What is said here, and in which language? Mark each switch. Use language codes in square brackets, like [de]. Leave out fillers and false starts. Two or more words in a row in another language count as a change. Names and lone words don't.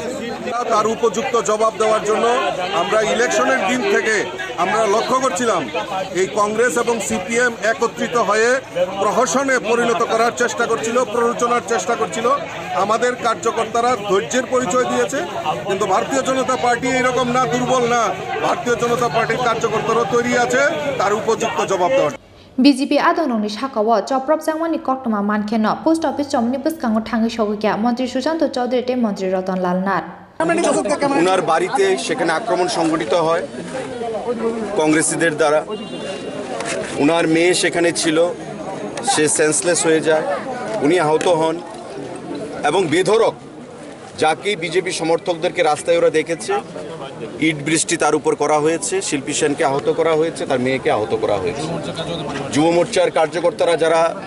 [bn] তার উপযুক্ত জবাব দেওয়ার জন্য আমরা ইলেকশনের দিন থেকে আমরা লক্ষ্য করছিলাম এই কংগ্রেস এবং সিপিএম একত্রিত হয়ে প্রহসনে পরিণত করার চেষ্টা করছিল প্ররোচনার চেষ্টা করছিল আমাদের কার্যকর্তারা ধৈর্যের পরিচয় দিয়েছে কিন্তু ভারতীয় জনতা পার্টি এরকম না দুর্বল না ভারতীয় জনতা পার্টির কার্যকর্তারাও তৈরি আছে তার উপযুক্ত জবাব দেওয়ার [trp] बीजेपी आदंरंनि साखाव चप्रप जांगमानि कक्टमा मानखेन [en] post office [trp] जमनि बसकाङाव थाङै सौगैया मन्त्री सुशाন্ত चौधरी ते मन्त्री रतनलाल नाथ [bn] উনার বাড়িতে সেখানে আক্রমণ সংঘটিত হয় কংগ্রেসীদের দ্বারা উনার মেয়ে সেখানে ছিল সে সেন্সলেস হয়ে যায় উনি আহত হন এবং বেধড়ক যাকে বিজেপি সমর্থকদেরকে রাস্তায় ওরা দেখেছে ইট বৃষ্টি তার উপর করা হয়েছে শিল্পী সেনকে আহত করা হয়েছে তার মেয়েকে আহত করা হয়েছে যুব মোর্চার কার্যকর্তারা যারা